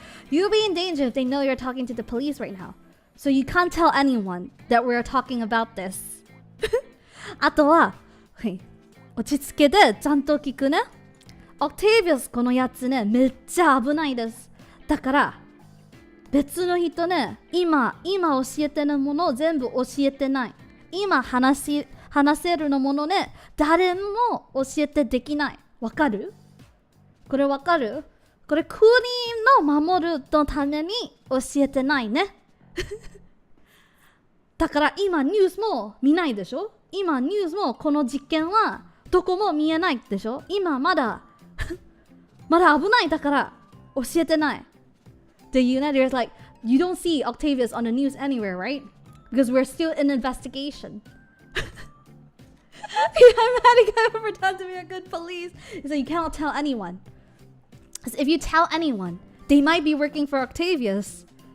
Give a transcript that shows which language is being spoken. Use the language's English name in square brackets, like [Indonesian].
[English] You'll be in danger if they know you're talking to the police right now. So you can't tell anyone that we're talking about this. [Japanese] あとは、落ち着けてちゃんと聞くね。 Octavius このやつね、めっちゃ危ないです。だから別の人ね、今教えてるものを全部教えてない。今話せるのものね、誰も教えてできない。わかる？これわかる？これ国の守るのために教えてないね。だから今ニュースも見ないでしょ？今ニュースもこの実験はどこも見えないでしょ？今まだ危ないだから教えてない。 [English] The United like, you don't see Octavius on the news anywhere, right? Because we're still in investigation. I'm mad he can't pretend to be a good police. So you cannot tell anyone. Because if you tell anyone, they might be working for Octavius.